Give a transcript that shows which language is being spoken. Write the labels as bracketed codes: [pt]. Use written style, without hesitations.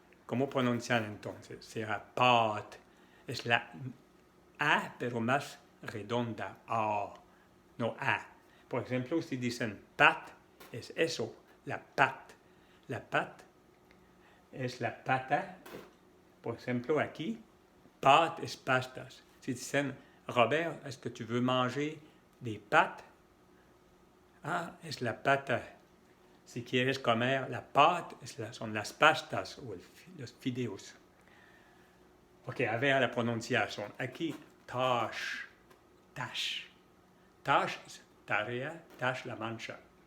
[es] ¿Cómo pronuncian entonces? Será pot. Es la A, pero más redonda. A, no A. Por ejemplo, si dicen pat, es eso, la pat. La pat es la pata. Por ejemplo, aquí, pat es pastas. Si dicen, [fr] Robert, est-ce que tu veux manger des pâtes? [es] Ah, es la pata. Si quieres comer la pâte, son las pastas o los fideos. Ok, a ver la pronunciación. Aquí, tâche, tâche. Tâche es tarea, tâche la mancha.